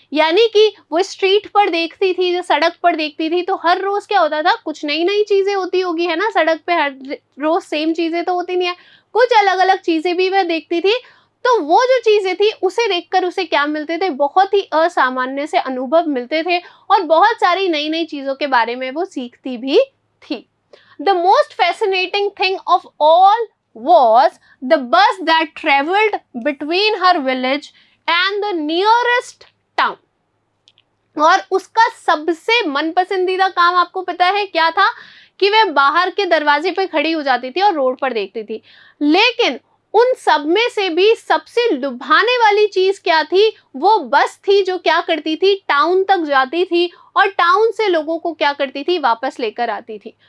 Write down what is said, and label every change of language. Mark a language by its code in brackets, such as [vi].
[hi] यानी कि वो स्ट्रीट पर देखती थी, जो सड़क पर देखती थी, तो हर रोज क्या होता था, कुछ नई नई चीजें होती होगी, है ना, सड़क पे हर रोज सेम चीजें तो होती नहीं है, कुछ अलग अलग चीजें भी वह देखती थी। तो वो जो चीजें थी उसे देखकर उसे क्या मिलते थे, बहुत ही असामान्य से अनुभव मिलते थे, और बहुत सारी नई नई चीजों के बारे में वो सीखती भी थी। [en] The most fascinating thing of all was the bus that traveled between her village and the nearest town. [hi] और उसका सबसे मनपसंदीदा काम आपको पता है क्या था, कि वह बाहर के दरवाजे पे खड़ी हो जाती थी और रोड पर देखती थी। लेकिन उन सब में से भी सबसे लुभाने वाली चीज क्या थी, वो बस थी जो क्या करती थी, टाउन तक जाती थी और टाउन से लोगों को क्या करती थी, वापस लेकर आती थी।